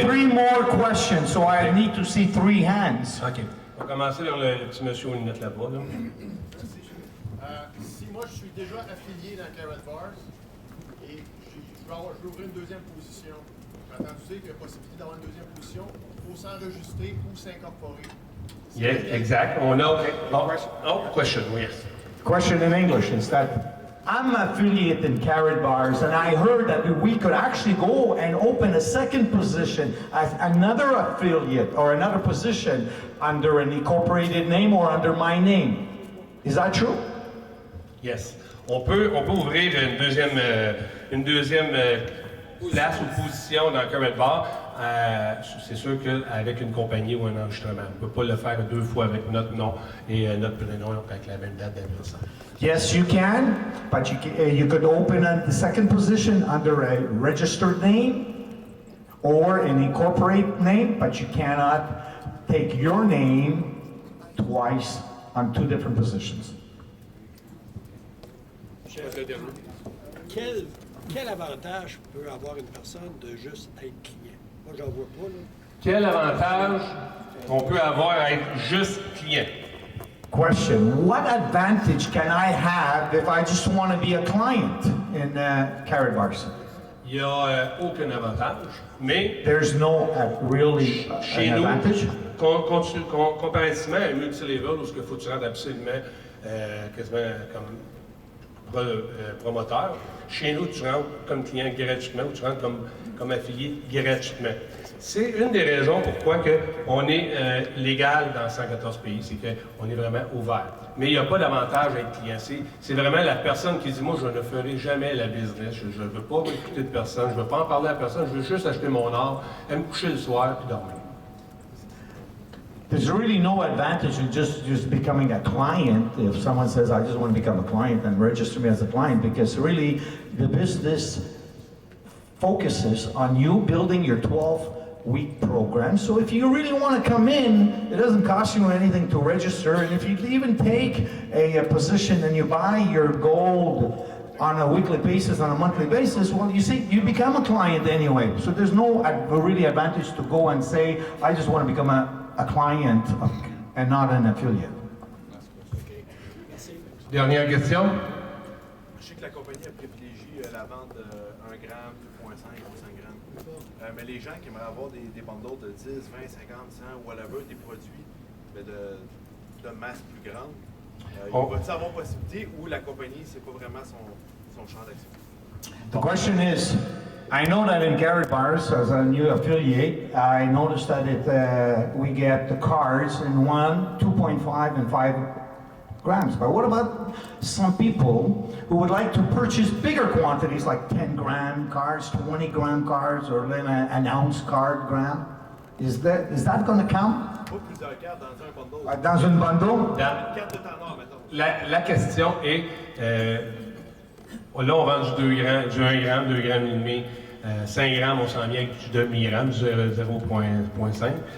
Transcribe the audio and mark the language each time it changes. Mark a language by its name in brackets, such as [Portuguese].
[English] take 3 more questions, so I need to see 3 hands. OK. [French] On va commencer vers le petit monsieur aux lunettes là-bas. Là. Si moi, je suis déjà affilié dans Karatbars et je veux ouvrir une deuxième position, maintenant, tu sais qu'il y a possibilité d'avoir une deuxième position, il faut s'enregistrer ou s'incorporer. Yeah, exact. On a... question, yes. [English] Question in English is that I'm affiliated in Karatbars, and I heard that we could actually go and open a second position as another affiliate or another position under an incorporated name or under my name. Is that true? Yes. [French] On peut ouvrir une deuxième place ou position dans Karatbars. C'est sûr qu'avec une compagnie ou un enregistrement. On ne peut pas le faire 2 fois avec notre nom et notre prénom avec la même date d'anniversaire. [English] Yes, you can, but you could open a second position under a registered name or an incorporated name, but you cannot take your name twice on 2 different positions. [French] Quel avantage peut avoir une personne de juste être client? Moi, j'en vois pas, là. Quel avantage on peut avoir à être juste client? [English] Question, what advantage can I have if I just want to be a client in Karatbars? [French] Il n'y a aucun avantage, mais... [English] There's no really [French] chez [English] an [French] nous, [English] advantage? [French] Comparativement à un multilevel où il faut que tu rentres absolument quasiment comme promoteur, chez nous, tu rentres comme client gratuitement ou tu rentres comme affilié gratuitement. C'est une des raisons pourquoi on est légal dans 114 pays, c'est qu'on est vraiment ouvert. Mais il n'y a pas d'avantage à être client. C'est vraiment la personne qui dit, moi, je ne ferai jamais la business, je ne veux pas m'écouter de personne, je ne veux pas en parler à personne, je veux juste acheter mon art, me coucher le soir puis dormir. [English] There's really no advantage in just becoming a client. If someone says, I just want to become a client, then register me as a client, because really the business focuses on you building your 12-week program. So if you really want to come in, it doesn't cost you anything to register. And if you even take a position and you buy your gold on a weekly basis, on a monthly basis, well, you see, you become a client anyway. So there's no really advantage to go and say, I just want to become a client and not an affiliate. [French] Dernière question. Je sais que la compagnie a privilégié la vente de 1 gramme, 2,5 ou 5 grammes. Mais les gens qui aimeraient avoir des bundles de 10, 20, 50, 100, whatever, des produits de masse plus grande, va-t-il avoir possibilité ou la compagnie, c'est pas vraiment son champ d'action? [English] The question is, I know that in Karatbars, as a new affiliate, I noticed that we get the cards in 1, 2.5, and 5 grams. But what about some people who would like to purchase bigger quantities, like 10-gram cards, 20-gram cards, or then an ounce card gram? Is that going to count? [French] Pas plusieurs cartes dans un bundle. Dans une bundle? Une carte de temps noir, mettons. La question est, là, on vend du 2 grammes, du 1 gramme, 2 grammes et demi. 5 grammes, on s'en vient avec du demi-gramme, du 0,5.